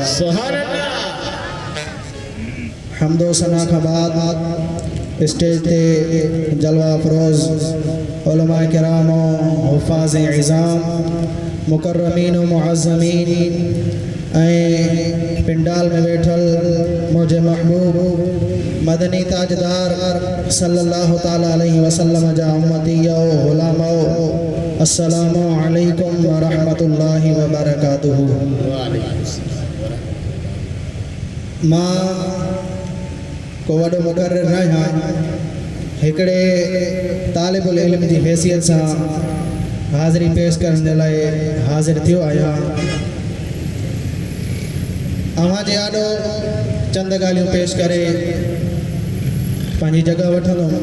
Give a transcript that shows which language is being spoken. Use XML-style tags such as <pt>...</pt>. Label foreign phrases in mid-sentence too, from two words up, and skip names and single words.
<sd>हम्दो सना का बाद स्टेज ते जलवा फरोज उलमा किरामो हुफ़ाज़ इज़ाम मुकर्रमीन व मुअज़्ज़मीन ऐं पिंडाल में बैठल मुझे महबूब मदनी ताजदार</sd> <ar>صلى الله تعالى عليه وسلم</ar> <sd>जा उम्मतियो गुलामो</sd> <ar>السلام عليكم ورحمة الله وبركاته.</ar> <sd>मां को वॾो मुक़र्रिर न आहियां, हिकिड़े तालिबुल इल्म जी हैसियत सां हाज़िरी पेश करण जे लाइ हाज़िर थियो आहियां। अव्हां जे आॾो चंद ॻाल्हियूं पेश करे पंहिंजी जॻह वठंदुमि।</sd>